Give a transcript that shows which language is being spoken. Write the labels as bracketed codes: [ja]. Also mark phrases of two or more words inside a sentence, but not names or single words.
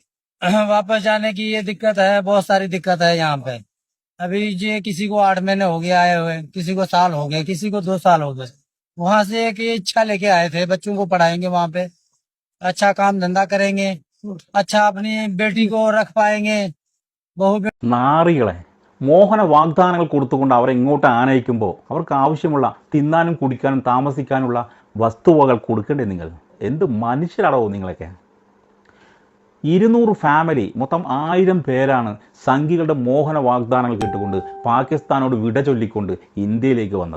[hi] वापस जाने की ये दिक्कत है, बहुत सारी दिक्कत है यहाँ पे। अभी ये किसी को 8 महीने हो गए आए हुए, किसी को साल हो गए, किसी को 2 साल हो गए। वहां से एक इच्छा लेके आए थे, बच्चों को पढ़ाएंगे वहां पे, अच्छा काम धंधा करेंगे, अच्छा अपनी बेटी को रख पाएंगे, बहू [ml] നാറികളെ മോഹന വാഗ്ദാനങ്ങൾ കൊടുത്തുകൊണ്ട് അവരെ ഇങ്ങോട്ട് ആനയിക്കുമ്പോൾ അവർക്ക് ആവശ്യമുള്ള തിന്നാനും കുടിക്കാനും താമസിക്കാനുള്ള വസ്തുവകൾ കൊടുക്കണ്ടേ? നിങ്ങൾ എന്ത് മനുഷ്യരാണോ നിങ്ങളൊക്കെ? 200 ഫാമിലി, മൊത്തം 1000 പേരാണ് സംഘികളുടെ മോഹന വാഗ്ദാനങ്ങൾ കേട്ടുകൊണ്ട് പാകിസ്ഥാനോട് വിട ചൊല്ലിക്കൊണ്ട് ഇന്ത്യയിലേക്ക് വന്നത്.